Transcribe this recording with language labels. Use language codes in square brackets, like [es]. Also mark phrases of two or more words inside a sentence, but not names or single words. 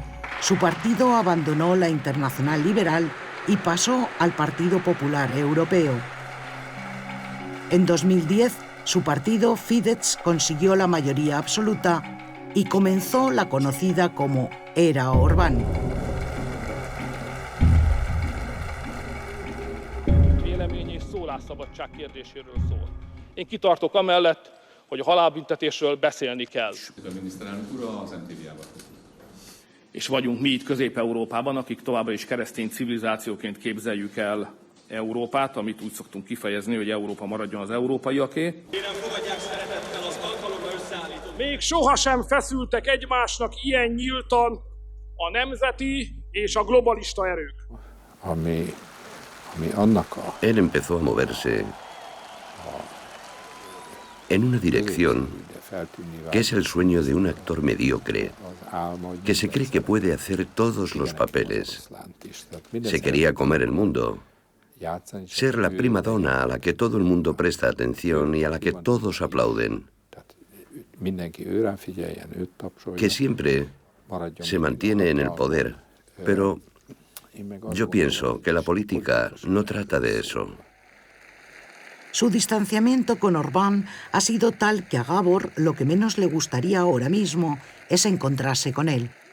[es] Su partido abandonó la Internacional Liberal y pasó al Partido Popular Europeo. En 2010, su partido Fidesz consiguió la mayoría absoluta y comenzó la conocida como Era Orbán. [hu] Vélemény és szólásszabadság kérdéséről szól. Én kitartok amellett, hogy a halálbüntetésről beszélni kell. És vagyunk mi itt Közép-Európában, akik továbbra is keresztény civilizációként képzeljük el Európát, amit úgy szoktunk kifejezni, hogy Európa maradjon az európaiaké. Kérem, fogadják szeretettel az alkalommal összeállított. Még sohasem feszültek egymásnak ilyen nyíltan a nemzeti és a globalista erők. [es] Él empezó a moverse en una dirección que es el sueño de un actor mediocre, que se cree que puede hacer todos los papeles. Se quería comer el mundo, ser la prima donna a la que todo el mundo presta atención y a la que todos aplauden, que siempre se mantiene en el poder, pero yo pienso que la política no trata de eso. Su distanciamiento con Orbán ha sido tal que a Gábor lo que menos le gustaría ahora mismo es encontrarse con él.